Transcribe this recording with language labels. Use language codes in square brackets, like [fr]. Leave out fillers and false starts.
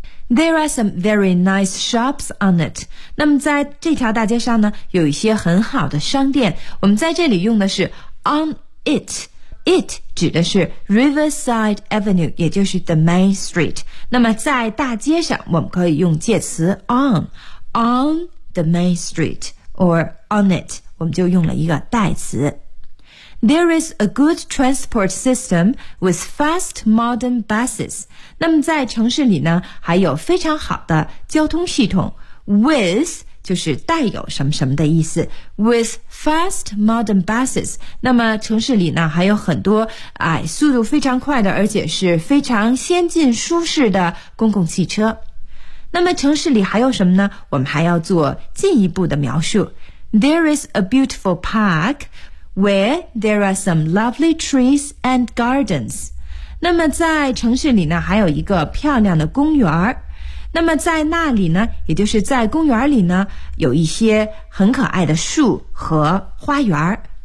[en] There are some very nice shops on it. [zh] 那么在这条大街上呢，有一些很好的商店。我们在这里用的是 [en] on it. [zh] It 指的是 Riverside Avenue， 也就是 The Main Street。那么在大街上我们可以用介词 on， [en] on the main street or on it， [zh] 我们就用了一个代词。 [en] There is a good transport system with fast modern buses。 [zh] 那么在城市里呢还有非常好的交通系统， with就是带有什么什么的意思， [en] with fast modern buses。 [zh] 那么城市里呢还有很多速度非常快的而且是非常先进舒适的公共汽车。那么城市里还有什么呢？我们还要做进一步的描述。 There is a beautiful park where there are some lovely trees and gardens。那么在城市里呢还有一个漂亮的公园，那么在那里呢，也就是在公园里呢，有一些很可爱的树和花园。